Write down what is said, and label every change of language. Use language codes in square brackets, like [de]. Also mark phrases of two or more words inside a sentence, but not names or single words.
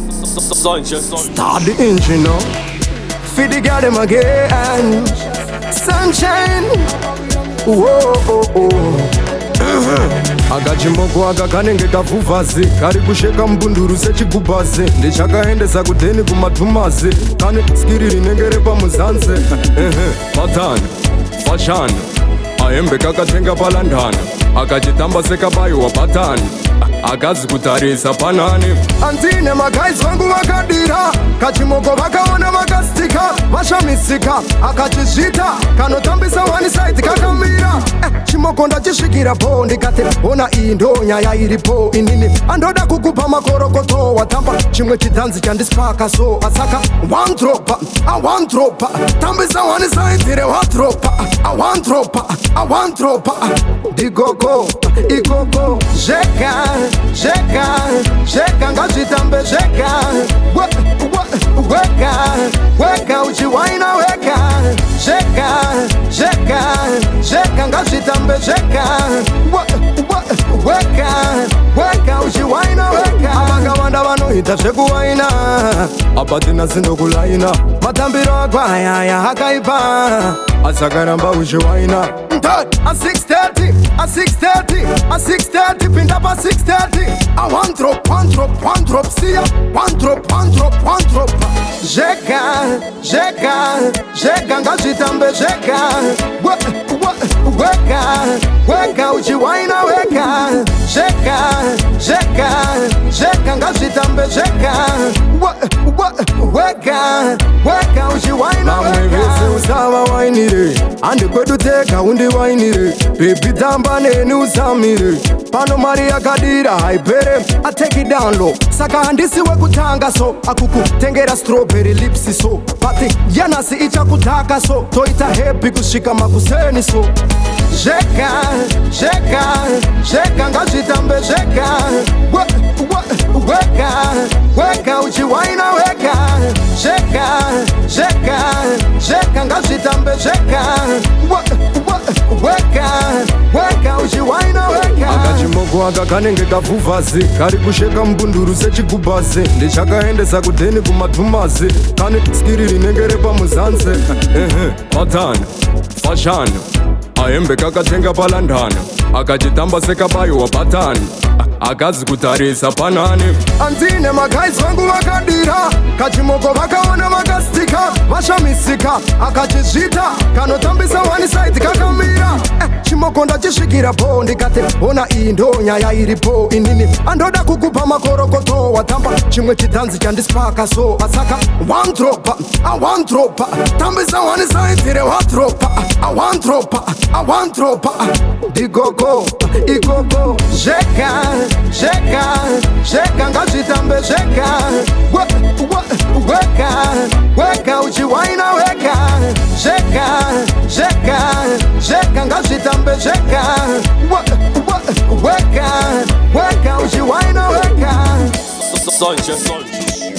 [en] Start the engine up. Feed the girl them again. Sunshine. Whoa, oh, oh. [sn] Akachimoko akakanenge kafuvazi kari kusheka mbunduru sechigubazi ndichakaendesa kudheni kumadhumazi kane skiri rinenge repamuzanze patani fashani ahembe kakatenga palandana akachitamba sekabayiwa patani akazi kutarisa panani andine magaisi vangu vakadira kachimoko vakaona vakastika vashamisika akachizvita kanotambisa [en] one side [sn] kakamira chimoko ndachisvikira po ndikati ona iyi ndo nyaya iripo inini andoda kukupa makorokoto watamba chimwe chidhanzi chandispaka so asaka [en] one drop [sn] tambisa [en] one side [sn] re [en] one drop [sn] digogo igogo Jeka ngazvitambe jeka weka uchiwaina weka jeka ngazvitambe jeka weka uchiwaina weka vakawanda vanoita zvekuwaina apatina sindokulaina matambiro akwayaya akaipa asakaramba uchiwaina a 630 pinda pa 630 a [en] one drop [sn] siya [en] one drop [sn] jeka ngazvitambe jeka weka uchiwaina weka jeka ngazvitambe jeka weka uchiwaina weka usava wainire andi kwedu teka undiwainire baby tamba neni usamire pano mari yakadira haipere [en] I take it down low [sn] saka handisi wekutanga so akukutengera [en] strawberry lips [sn] so pati yanasi ichakutaka so toita happy kusvika makuseni so jeka ngazvitambe jeka weka uchiwaina weka jeka ngazvitambe jeka weka uchiwaina weka akachimoko akakanenge kafuvazi kari kusheka mbunduru sechigubazi ndichakaendesa kudheni kumadhumazi kane skiri rinenge repamuzanze patani fashani ahembe kakatenga palandana akachitamba sekabayiwa patani akazi kutarisa panani andine magaisi vangu vakadira kachimoko vakaona vakastika vashamisika akachizvita kanotambisa [en] one side [sn] kakamira chimoko ndachisvikira po ndikati ona iyi ndo nyaya iripo inini andoda kukupa makorokoto watamba chimwe chidhanzi chandispaka so asaka [en] one drop [sn] tambisa [en] one side [sn] re one drop digogo igogo jeka ngazvitambe jeka weka uchiwaina weka jeka ngazvitambe jeka weka uchiwaina weka